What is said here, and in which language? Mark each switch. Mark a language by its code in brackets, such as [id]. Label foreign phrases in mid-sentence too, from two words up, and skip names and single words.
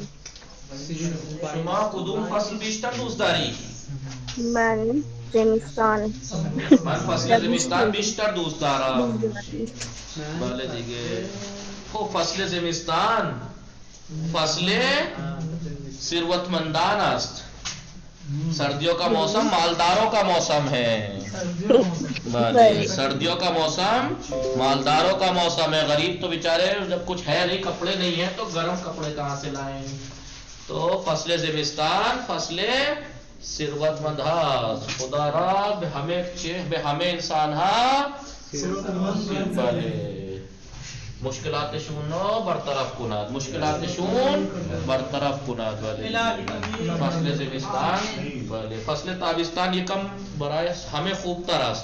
[fa] شما کدوم فصل بیشتر دوست داری؟ من زمستان. من فصل زمستان بیشتر دوست دارم. بله دیگه خوب فصل زمستان فصل ثروتمندان است. [ur] سردیوں کا موسم مالداروں کا موسم ہے. سردیوں کا موسم مالداروں کا موسم ہے. غریب تو بیچارے جب کچھ ہے نہیں کپڑے نہیں ہیں تو گرم کپڑے کہاں سے لائیں. [fa] تو فصل زمستان فصل ثروت مند هست. خدا را به همه انسان ها مشکلاتشون رو برطرف کند. مشکلاتشون برطرف کند. فصل زمستان فصل تابستان یکم برای همه خوبتر است.